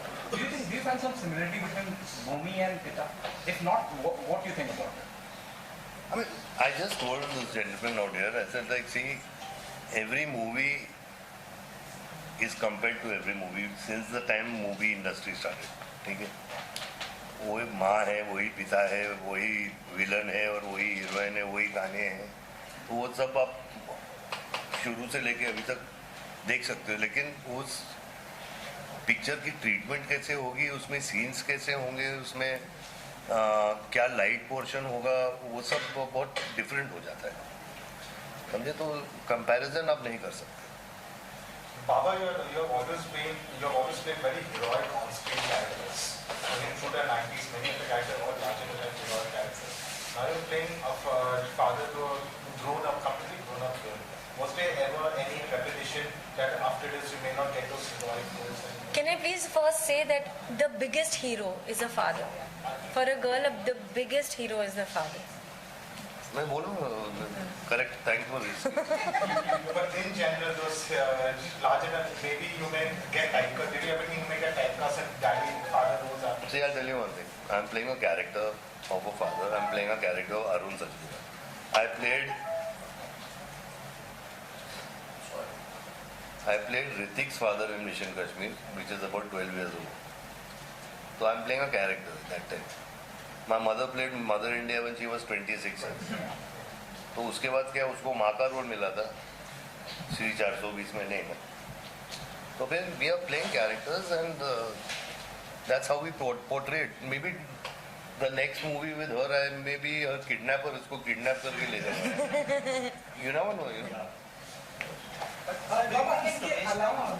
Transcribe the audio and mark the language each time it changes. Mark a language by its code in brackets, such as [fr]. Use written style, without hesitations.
[en] Do you find some similarity between Bhumi and Pita? If not, what do you think about it? I just told this gentleman out here, I said, see, every movie is compared to every movie since the time movie industry started. [hi] ठीक है, वही माँ है, वही पिता है, वही villain है, और वही हीरोइन है, वही गाने हैं, तो वो सब आप शुरू से लेके अभी तक देख सकते हो. लेकिन उस पिक्चर की ट्रीटमेंट कैसे होगी, उसमें सीन्स कैसे होंगे, उसमें क्या लाइट पोर्शन होगा, वो सब बहुत डिफरेंट हो जाता है, समझे. तो कंपैरिजन आप नहीं कर सकते. [en] Baba, you have always played very heroic on-screen characters. Through the 90s, many of the characters were larger than heroic characters. Now you're playing a father to a completely grown-up girl. Was there ever any repetition that after this you may not get those heroic roles? Can I please first say that the biggest hero is a father. For a girl, the biggest hero is the father. [hi] मैं बोलूँ [en] correct, thank you for this. But in general, those larger than, maybe you may get typecast. Did you ever think you may get typecast and daddy, father roles are? See, I'll tell you one thing. I'm playing a character of a father. I'm playing a character of Arun Sachdev. I played Ritik's father in Mission Kashmir, which is about 12 years old. So I'm playing a character at that time. My mother played Mother India when she was 26 years. [hi] तो उसके बाद क्या, उसको माँ का role मिला था श्री 420 में, नहीं. तो फिर [en] we are playing characters, and that's how we portray it. Maybe the next movie with her, I may be a kidnapper, [hi] उसको kidnap करके ले जाऊँगा. [en] You never know, [hi] बाबा, इसके अलावा